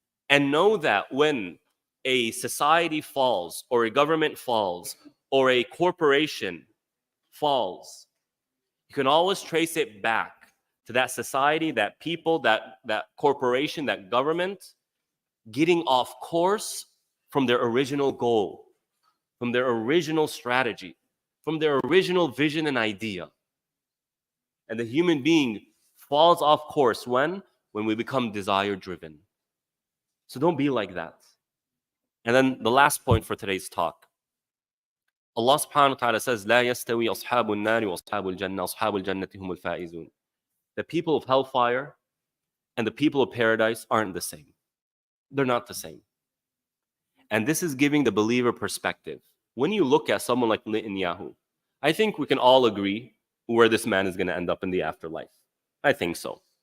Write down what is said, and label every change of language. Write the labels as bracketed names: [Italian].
[English] And know that when a society falls, or a government falls, or a corporation falls, you can always trace it back to that society, that people, that corporation, that government getting off course from their original goal, from their original strategy, from their original vision and idea. And the human being falls off course when we become desire-driven. So don't be like that. And then the last point for today's talk. Allah subhanahu wa ta'ala says, [Arabic] لا يستوي أصحاب النار وأصحاب الجنة أصحاب الجنة هم الفائزون. [English] The people of hellfire and the people of paradise aren't the same. They're not the same. And this is giving the believer perspective. When you look at someone like Netanyahu, I think we can all agree where this man is going to end up in the afterlife. I think so.